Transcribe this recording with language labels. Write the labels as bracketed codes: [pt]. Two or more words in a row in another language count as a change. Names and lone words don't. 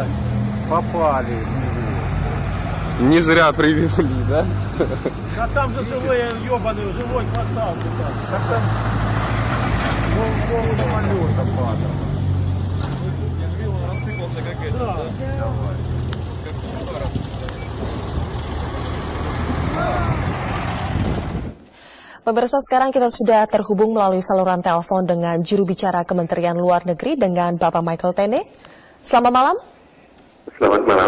[ru] Попали в него. Не зря привезли, да? А там же живой, ебаный, живой квартал. Так там, пол самолета падал. Рассыпался как это, да? Давай. [id] Pemirsa, sekarang kita sudah terhubung melalui saluran telepon dengan juru bicara Kementerian Luar Negeri dengan Bapak Michael Tene. Selamat malam. Selamat malam.